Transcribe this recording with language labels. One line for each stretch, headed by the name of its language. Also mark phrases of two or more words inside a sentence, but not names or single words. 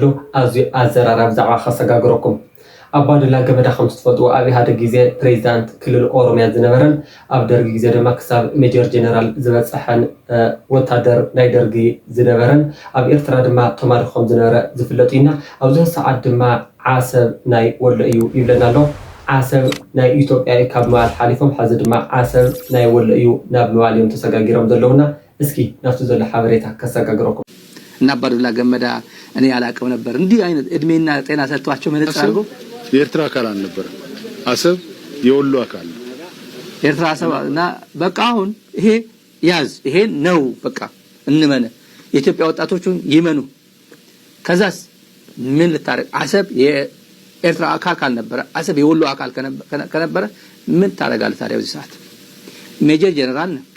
Tigrinya: ኣዝዩ ኣዘራራብ ዛዕባ ከሰጋግረኩም አባዱላ ገመዳ خمس ተፈጥሮ ኣብ ኢሃደ ጊዜ ፕሬዝዳንት ክልል ኦሮሚያ ዝነበረን ኣብ ደርጊ ጊዜ ድማ ክሳብ ሜጀር ጀነራል ዝበጽሐን ወታደር ናይ ደርጊ ዝነበረን ኣብ ኤርትራ ድማ ተማሪኾም ዝነበረ ዝፍለጡና ኣብዚ ሰዓት ድማ ዓሰብ ናይ ወሎ እዩ ይብለና ኣሎ ዓሰብ ናይ ኢትዮጵያ ካብ ማል ሓሊፎም ሓዚ ድማ ዓሰብ ናይ ወሎ እዩ ናብ ማልዮም ተሰጋጊሮም ዘለውና እስኪ ናፍቱ ዘሎ ሓበሬታ ከሰጋግረኩም
Amharic: እና አባዱላ ገመዳ እኔ ያላቀው ነበር እንዲህ አይነት እድሜና ጤና ሰጥቷቸው መነጽር አድርጎ የኤርትራ አካል አልነበረ አሰብ የወሎ አካል ኤርትራ አሰብና በቃ አሁን ይሄ ያዝ ይሄ ነው በቃ እንመነ የኢትዮጵያ ወጣቶቹን ይመኑ ከዛስ ምን ልታረቅ አሰብ የኤርትራ አካል ካልነበረ አሰብ የወሎ አካል ከነበረ ምን ታረጋለህ ታዲያ በዚህ ሰዓት ሜጀር ጀነራል